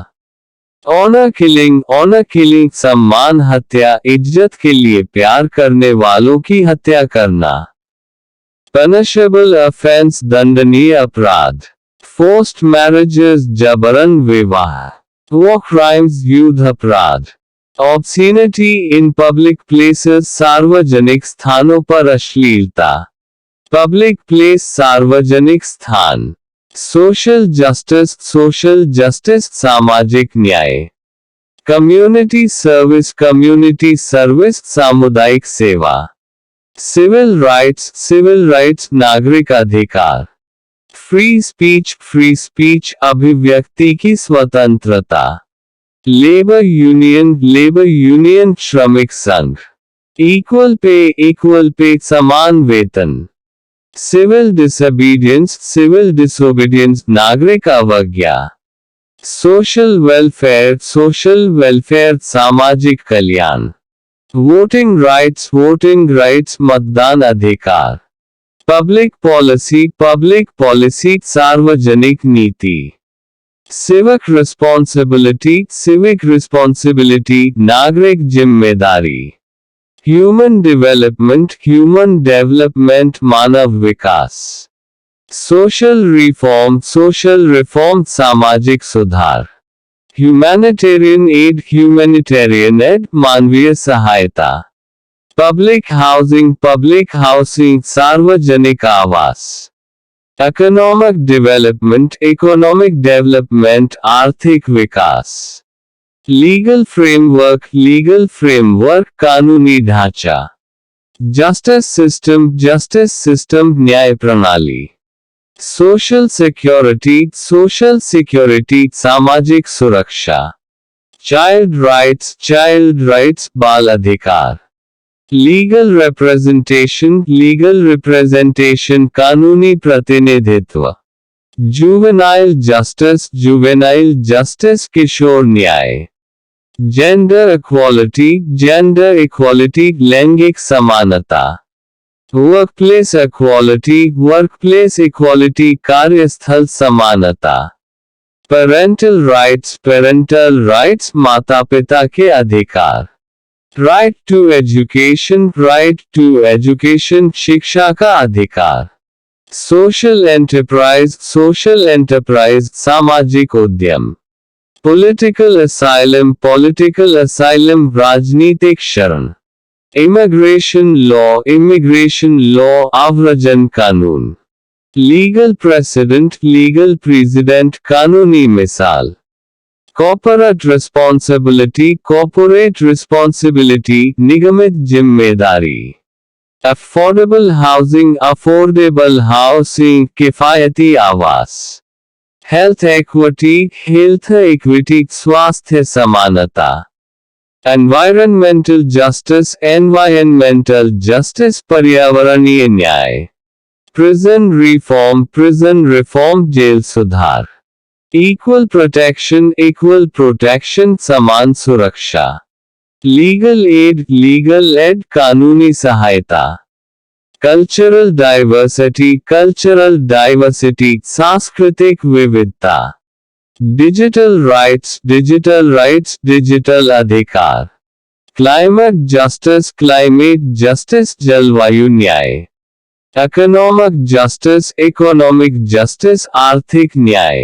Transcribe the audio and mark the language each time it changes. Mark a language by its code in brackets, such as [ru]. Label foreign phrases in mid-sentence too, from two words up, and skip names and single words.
[en] Honor killing [hi] सम्मान हत्या, इज्जत के लिए प्यार करने वालों की हत्या करना। [en] Punishable offense [hi] दंडनीय अपराध। [en] Forced marriages [hi] जबरन विवाह। [en] War crimes [hi] युद्ध अपराध। [en] Obscenity in public places [hi] सार्वजनिक स्थानों पर अश्लीलता। [en] Public place [hi] सार्वजनिक स्थान। [en] Social justice [hi] सामाजिक न्याय। [en] Community service [hi] सामुदायिक सेवा। [en] Civil rights [hi] नागरिक अधिकार। [en] Free speech [hi] अभिव्यक्ति की स्वतंत्रता। [en] Labor union [hi] श्रमिक संघ। [en] Equal pay [hi] समान वेतन। [en] Civil disobedience [hi] नागरिक अवज्ञा। [en] Social welfare [hi] सामाजिक कल्याण। [en] Voting rights [hi] मतदान अधिकार। [en] Public policy [hi] सार्वजनिक नीति। [en] Civic responsibility [hi] नागरिक जिम्मेदारी। [en] Human development [hi] मानव विकास। [en] Social reform [hi] सामाजिक सुधार। [en] Humanitarian aid [hi] मानवीय सहायता। [en] Public housing [hi] सार्वजनिक आवास। [en] Economic development [hi] आर्थिक विकास। [en] Legal framework [hi] कानूनी ढांचा। [en] Justice system [hi] न्याय प्रणाली। [en] Social security [hi] सामाजिक सुरक्षा। [en] Child rights [hi] बाल अधिकार। [en] Legal representation [hi] कानूनी प्रतिनिधित्व। [en] Juvenile justice [hi] किशोर न्याय। [en] Gender equality [hi] लैंगिक समानता। [en] Workplace equality [hi] कार्यस्थल समानता। [en] Parental rights [hi] माता पिता के अधिकार। [en] Right to education [hi] शिक्षा का अधिकार। [en] Social enterprise [hi] सामाजिक उद्यम। [en] Political asylum [hi] राजनीतिक शरण। [en] Immigration law [hi] आव्रजन कानून। [en] Legal precedent [hi] कानूनी मिसाल। [en] Corporate responsibility [hi] निगमित जिम्मेदारी। [en] Affordable housing [hi] किफायती आवास। [en] Health equity [hi] स्वास्थ्य समानता। [en] Environmental justice [hi] पर्यावरणीय न्याय। [en] Prison reform [hi] जेल सुधार। [en] Equal protection [hi] समान सुरक्षा। [en] Legal aid [hi] कानूनी सहायता। [en] Cultural diversity [hi] सांस्कृतिक विविधता। [en] Digital rights [hi] डिजिटल अधिकार। [en] Climate justice [hi] जलवायु न्याय। [en] Economic justice [hi] आर्थिक न्याय।